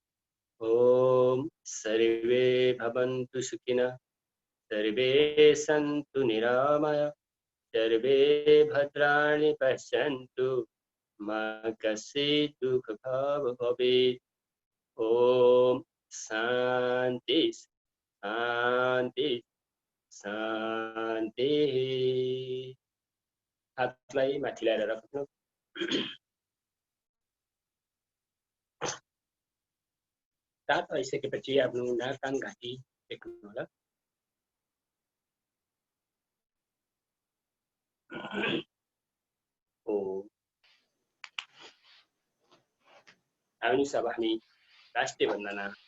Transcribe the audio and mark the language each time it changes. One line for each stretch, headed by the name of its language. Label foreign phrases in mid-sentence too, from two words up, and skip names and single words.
Sanskrit: ओम सर्वे भवन्तु सुखिनः सर्वे सन्तु निरामया सर्वे भद्राणि पश्यन्तु मा कश्चित् दुःखभाग् भवेत्। ओम शान्ति शान्ति शान्ति।
Nepali: हातलाई माथि ल्याएर राख्नु। तातो आइसकेपछि आफ्नो नाक कान घाँटी टेक्नु होला। आउनुहोस् अब हामी राष्ट्रिय वन्दना